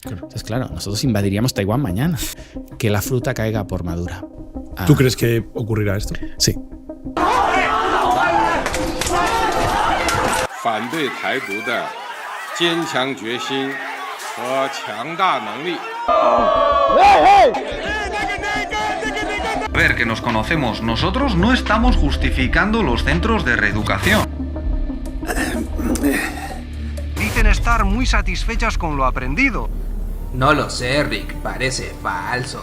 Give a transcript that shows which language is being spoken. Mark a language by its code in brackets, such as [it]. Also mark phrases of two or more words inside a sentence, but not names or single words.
[es] Entonces, claro, nosotros invadiríamos Taiwán mañana. Que la fruta caiga por madura. ¿Tú crees que ocurrirá esto? Sí. [zh] 反对台独的坚强决心和强大能力。 [es] Ver que nos conocemos nosotros, no estamos justificando los centros de reeducación. Dicen estar muy satisfechas con lo aprendido. No lo sé, Rick, parece falso.